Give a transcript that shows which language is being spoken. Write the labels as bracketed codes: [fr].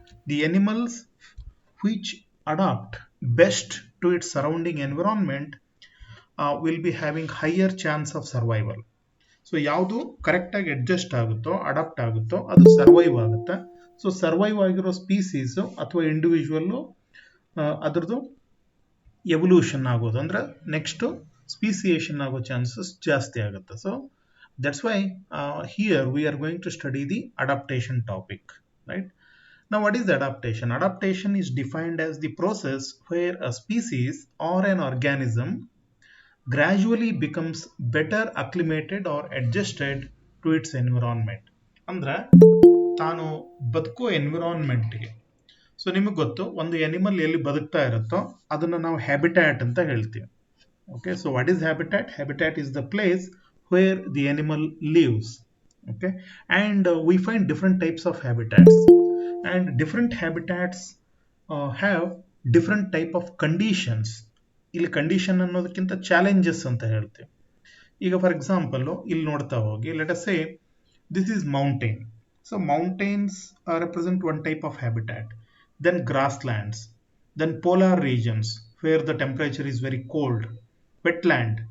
[en] The animals which adapt best to its surrounding environment will be having higher chance of survival. [kn] So ಯಾವುದು ಕರೆಕ್ಟಾಗಿ adjust ಆಗುತ್ತೋ adapt ಆಗುತ್ತೋ ಅದು survive ಆಗುತ್ತೆ. So survive ಆಗಿರೋ species ಅಥವಾ ಇಂಡಿವಿಜುವಲ್ಲು ಅದ್ರದ್ದು ಎವಲ್ಯೂಷನ್ ಆಗೋದು ಅಂದರೆ ನೆಕ್ಸ್ಟು ಸ್ಪೀಸಿಯೇಷನ್ ಆಗೋ ಚಾನ್ಸಸ್ ಜಾಸ್ತಿ ಆಗುತ್ತೆ. [en] So that's why here we are going to study the adaptation topic, right? Now, what is adaptation? Adaptation is defined as the process where a species or an organism gradually becomes better acclimated or adjusted to its environment. [kn] ಅಂದ್ರೆ ತಾನು ಬದುಕೋ ಎನ್ವಿರಾನ್ಮೆಂಟ್ಗೆ. So ನಿಮಗೆ ಗೊತ್ತು, ಒಂದು animal ಎಲ್ಲಿ ಬದುಕ್ತಾ ಇರುತ್ತೋ ಅದನ್ನು ನಾವು ಹ್ಯಾಬಿಟ್ಯಾಟ್ ಅಂತ ಹೇಳ್ತೀವಿ. [en] Okay, so what is habitat? Habitat is the place where the animal lives. Okay, and we find different types of habitats. And different habitats have different type of conditions. [kn] ಇಲ್ಲಿ condition ಅನ್ನೋದಕ್ಕಿಂತ challenges ಅಂತ ಹೇಳ್ತೀವಿ. ಈಗ for example ಇಲ್ಲಿ ನೋಡ್ತಾ ಹೋಗಿ, [en] Let us say this is mountain. So mountains represent one type of habitat. Then grasslands, then polar regions where the temperature is very cold. Wetland.